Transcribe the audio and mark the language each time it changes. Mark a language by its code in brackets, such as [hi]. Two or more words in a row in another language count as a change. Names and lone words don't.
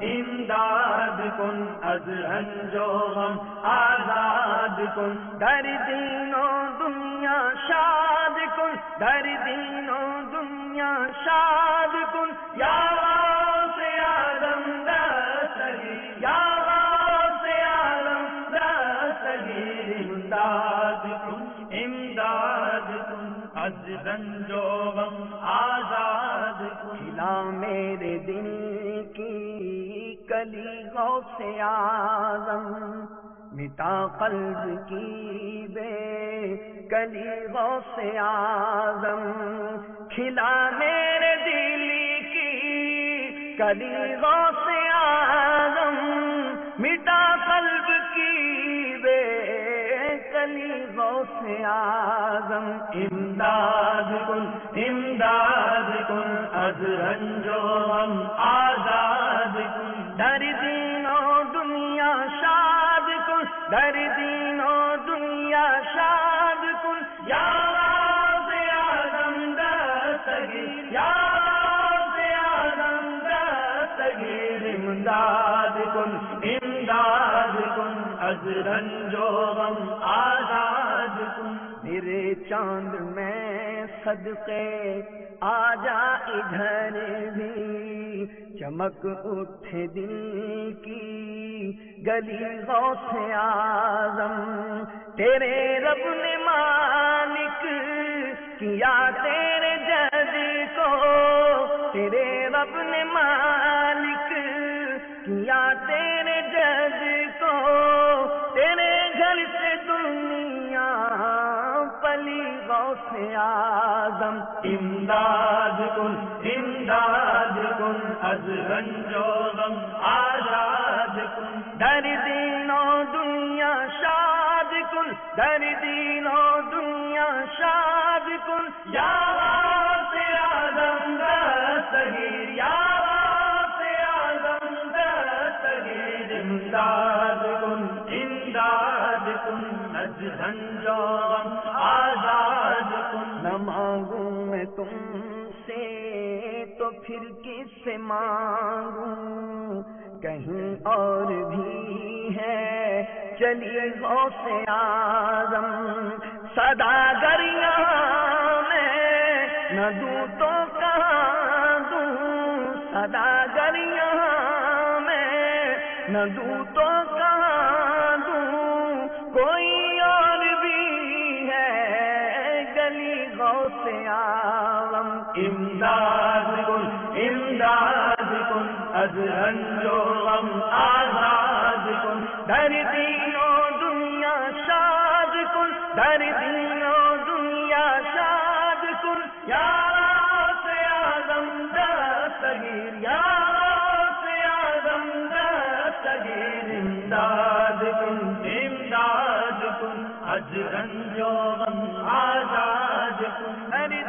[fa] از رنج و غم آزاد کن، در دین و دنیا شاد کن، در دین و دنیا شاد کن، یا غوث اعظم دستگیر، یا غوث اعظم دستگیر، امداد کن از رنج و غم آزاد کن، [ur] کھلا میرے دل کی کلی غوث اعظم، مٹا قلب کی بے کلی غوث اعظم، کھلا میرے دل کی کلی غوث اعظم، مٹا قلب کی بے کلی غوث اعظم، [fa] امداد کن از رنج و غم آزاد کن، در دین و دنیا شاد کن، در دین و دنیا شاد کن، یا غوث اعظم دستگیر، یا غوث اعظم دستگیر، امداد کن از رنج و غم آزاد کن، [ur] میرے چاند میں صدقے آ جا ادھر بھی، چمک اٹھے دل کی گلی غوث اعظم، تیرے رب نے مالک کیا تیرے جد کو، تیرے رب نے مالک کیا تیرے جد کو، تیرے گھر سے دنیا پلی غوث اعظم، [fa] امداد کن از رنج و غم آزاد کن، در دین و دنیا شاد کن، در دین و دنیا شاد کن، یا غوث اعظم دستگیر، یا غوث اعظم دستگیر، امداد کن از رنج و غم آزاد کن، [ur] نہ مانگوں میں تم سے تو پھر کس سے مانگوں، کہیں اور بھی ہے چلی غوث اعظم، صداگر یہاں میں نہ دوں تو کہاں دوں، صداگر یہاں میں نہ دوں تو کہاں دوں، کوئی اور بھی ہے گلی غوث اعظم، [fa] امداد کن از رنج و غم آزاد کن، در دین و دنیا شاد کن، در دین و دنیا شاد کن، یا غوث اعظم دستگیر، یا غوث اعظم دستگیر، امداد کن از رنج و غم آزاد کن،